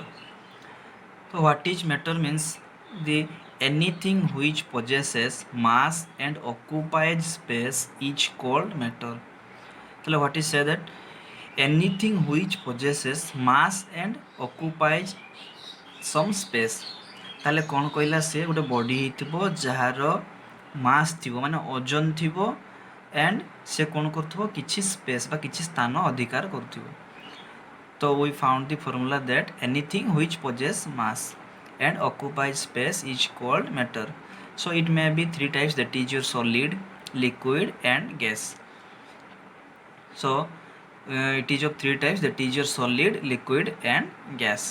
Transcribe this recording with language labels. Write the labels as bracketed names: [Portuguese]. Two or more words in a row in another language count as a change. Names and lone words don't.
[English] So what is matter means the anything which possesses mass and occupies space is called matter. So what is say that anything which possesses mass and occupies some space, [Odia] ତାହେଲେ କ'ଣ କହିଲା, ସେ ଗୋଟେ ବଡି ହେଇଥିବ ଯାହାର ମାସ୍ ଥିବ ମାନେ ଓଜନ ଥିବ ଆଣ୍ଡ ସେ କ'ଣ କରୁଥିବ କିଛି ସ୍ପେସ୍ ବା କିଛି ସ୍ଥାନ ଅଧିକାର କରୁଥିବ। [English] ତ we found the formula that anything which possesses mass and occupies space is called matter. So it may be three types, that is your solid, liquid and gas. So it is of three types, that is your solid, liquid and gas.